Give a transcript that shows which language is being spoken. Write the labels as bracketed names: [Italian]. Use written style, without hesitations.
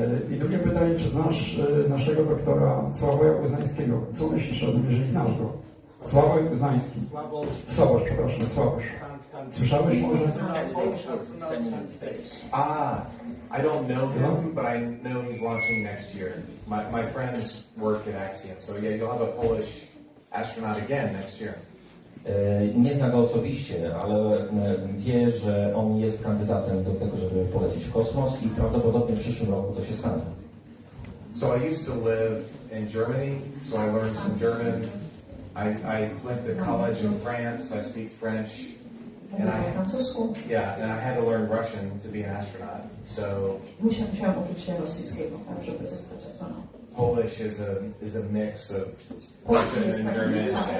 [Polish] I drugie pytanie, czy znasz naszego doktora Sławoja Uznańskiego? Co myślisz o nim, jeżeli znasz go? Sławoj Uznański. Sławosz, przepraszam, Sławosz. Słyszałeś może? [English] I don't know him, but I know he's launching next year. My friends work at Axiom, so yeah, you'll have a Polish astronaut again next year. [Polish] Nie zna go osobiście, ale wie, że on jest kandydatem do tego, żeby polecieć w kosmos i prawdopodobnie w przyszłym roku to się stanie. [English] So I used to live in Germany, so I learned some German. I went to college in France. I speak French. And I had to learn Russian to be an astronaut. So [Polish] Musiałam uczyć się rosyjskiego, tak, żeby zostać astronautą. [English] Polish is a mix of Russian and German.